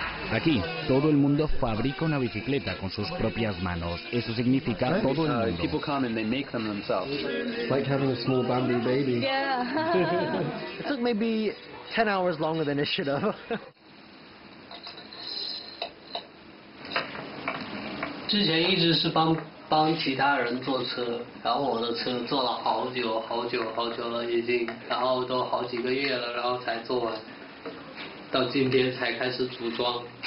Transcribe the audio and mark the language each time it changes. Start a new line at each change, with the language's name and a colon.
Spanish: Aquí, todo el mundo fabrica una bicicleta con sus propias manos. Eso significa todo el mundo.
English: People come and they make them themselves. It's like having a small bamboo baby. Yeah. It took maybe 10 hours longer than it should have.
Chinese: 之前一直是帮其他人做车，然后我的车做了好久了已经，然后都好几个月了，然后才做完，到今天才开始组装。